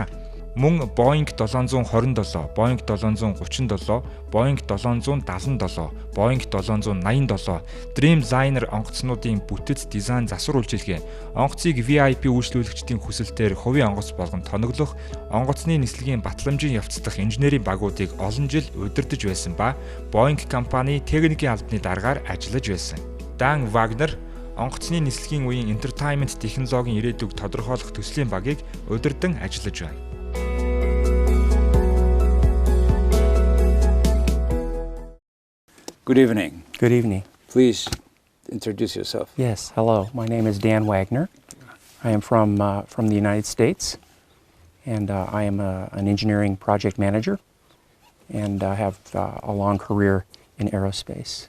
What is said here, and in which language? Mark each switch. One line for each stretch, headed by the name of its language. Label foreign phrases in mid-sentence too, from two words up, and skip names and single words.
Mongolian: Мөн Боинг 727, Боинг 737, Боинг 777, Боинг 787, Dreamliner онгоцнуудын бүтэц дизайн засвар үйлчилгээ, онгоцыг VIP үйлчлүүлэгчдийн хүсэлтээр хувийн онгоц болгон тоноглох, онгоцны нислэгийн батламжийн явцдах инженерийн багуудыг олон жил удирдах байсан ба Боинг компани техникийн албаны дараагаар ажиллаж байсан. Dan Wagner онгоцны нислэгийн үеийн entertainment технологийн ирээдүйг тодорхойлох төслийн багийг удирдан ажиллаж байна.
English: Good evening. Good evening. Please introduce yourself. Yes, hello. My name is Dan Wagner. I am from the United States, and I am an engineering project manager, and I have a long career in aerospace.